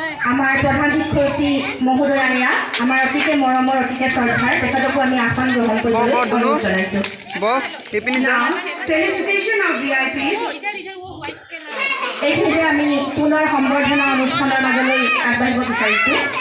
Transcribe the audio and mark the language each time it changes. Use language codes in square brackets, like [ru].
[as] আমাৰ প্ৰধান শিক্ষয়িত্ৰী মহোদয়া আমাৰ অতিকে মৰমৰ অতিকে শ্ৰদ্ধাৰ তেখেতকো আমি আসন গ্ৰহণ কৰিবলৈ অনুৰোধ জনাইছোঁ। [en] Now, felicitation of VIPs. [as] এইখিনিতে আমি পুনৰ সম্বৰ্ধনা অনুষ্ঠানৰ মাজলৈ আগবাঢ়িব বিচাৰিছোঁ।